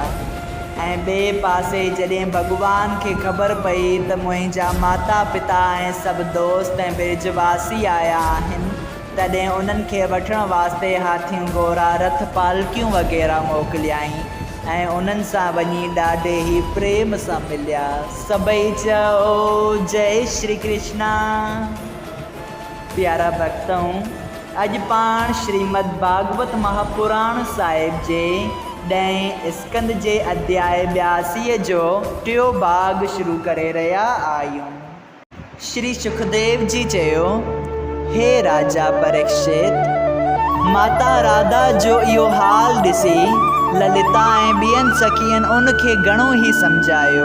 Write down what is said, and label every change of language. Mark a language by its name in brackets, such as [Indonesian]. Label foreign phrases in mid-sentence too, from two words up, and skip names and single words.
[Sindhi] ऐं ॿिए पासे जॾहिं भॻवान खे ख़बर पई त मुंहिंजा माता पिता ऐं सभु दोस्त ऐं ब्रिजवासी आया आहिनि, तॾहिं उन्हनि खे वठण वास्ते हाथियूं घोड़ा रथ पालकियूं वग़ैरह मोकिलियाईं ऐं उन्हनि सां वञी ॾाढे ई प्रेम सां मिलिया। सभई चओ जय श्री कृष्णा। प्यारा भक्तों, अॼु पाण श्रीमद् भागवत महापुराण साहिब जे 10 स्कंद जे अध्याय 82 जो 3 भाग शुरू करे रहिया आहियूं। श्री सुखदेव जी चयो, हे राजा परीक्षित, माता राधा जो इहो हाल ॾिसी ललिता ऐं ॿियनि सखियनि उनखे घणो ई सम्झायो।